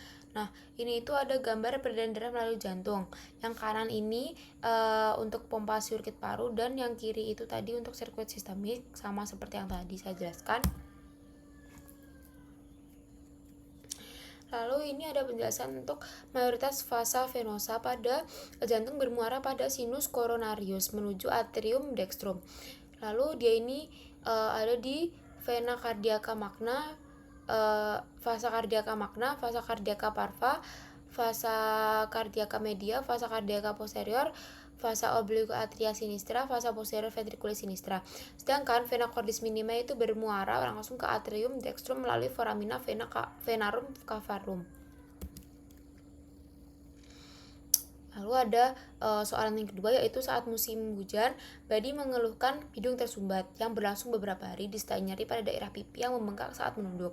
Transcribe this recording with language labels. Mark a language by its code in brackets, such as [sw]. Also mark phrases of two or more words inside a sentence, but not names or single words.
[id] Nah, ini itu ada gambar peredaran darah melalui jantung. Yang kanan ini untuk pompa sirkuit paru, dan yang kiri itu tadi untuk sirkuit sistemik, sama seperti yang tadi saya jelaskan. Lalu ini ada penjelasan untuk mayoritas [la] vasa venosa [id] pada jantung bermuara pada [la] sinus coronarius [id] menuju [la] atrium dextrum. [id] Lalu dia ini ada di [la] vena cardiaca magna, vasa cardiaca magna, vasa cardiaca parva, vasa cardiaca media, vasa cardiaca posterior, vasa obliqua atria sinistra, vasa posterior ventriculis sinistra. [id] Sedangkan [la] vena cordis minima [id] itu bermuara langsung ke [la] atrium dextrum [id] melalui [la] foramina venarum cavarum. [id] Lalu ada soalan yang kedua, yaitu saat musim hujan, Badi mengeluhkan hidung tersumbat yang berlangsung beberapa hari disertai nyeri pada daerah pipi yang membengkak saat menunduk.